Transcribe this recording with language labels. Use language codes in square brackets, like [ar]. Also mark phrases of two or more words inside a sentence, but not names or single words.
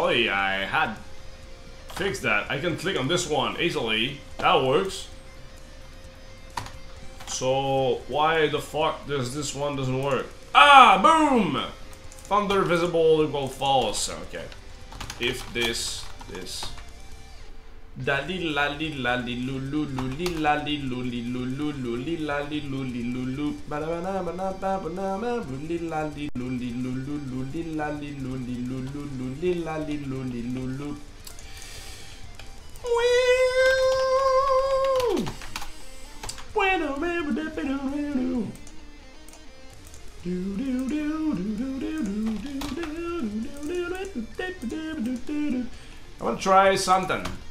[en] Actually, I had fix that. I can click on this one easily. That works. So why the fuck does this one doesn't work? Ah, boom! Thunder visible equal false. Okay. If this. Da li la li la li lu lu lu li la li lu li lu lu lu li la li lu li lu lu ba ba na ba na ba ba na ba li la li lu li lu lu lu li la li lu li lu lu lu li la li lu li lu lu. I want to try something.